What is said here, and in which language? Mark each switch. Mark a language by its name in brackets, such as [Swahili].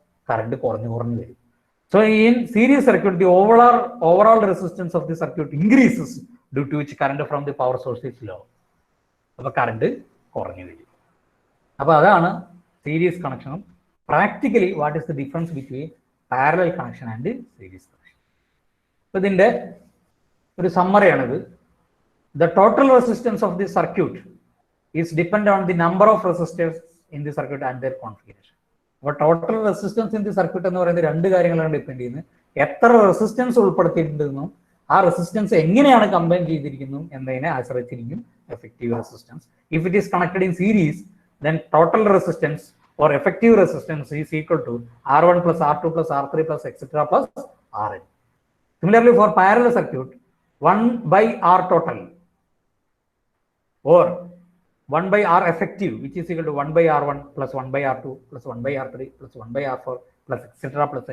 [Malayalam] Current കുറഞ്ഞു വരും. [English] So in series circuit the overall resistance of the circuit increases due to which current from the power source is low. [Malayalam] അപ്പൊ current കുറഞ്ഞു വരും. അപ്പൊ അതാണ് series കണക്ഷനും. [English] Practically what is the difference between parallel connection and series connection? [Malayalam] അപ്പൊ ഇതിന്റെ ഒരു സമ്മറിയാണിത്. [English] The total resistance of the circuit is dependent on the number of resistors in the circuit and their configuration. [Malayalam] അപ്പോൾ total resistance in the circuit എന്ന് പറയുന്നത് രണ്ട് കാര്യങ്ങളാണ് depend ചെയ്യുന്നത്. എത്ര റെസിസ്റ്റൻസ് ഉൾപ്പെടുത്തിയിട്ടുണ്ടെന്നും ആ റെസിസ്റ്റൻസ് എങ്ങനെയാണ് കമ്പൈൻ ചെയ്തിരിക്കുന്നു എന്നതിനെ ആശ്രയിച്ചിരിക്കും effective resistance. [English] If it is connected in series, then total resistance or effective resistance is equal to R1 plus R2 plus R3 plus etc. plus Rn. Similarly, for parallel circuit, 1 by R total or 1 by R effective, which is equal to 1 by R1 plus 1 by R2 plus 1 by R3 plus 1 by R4 plus etc.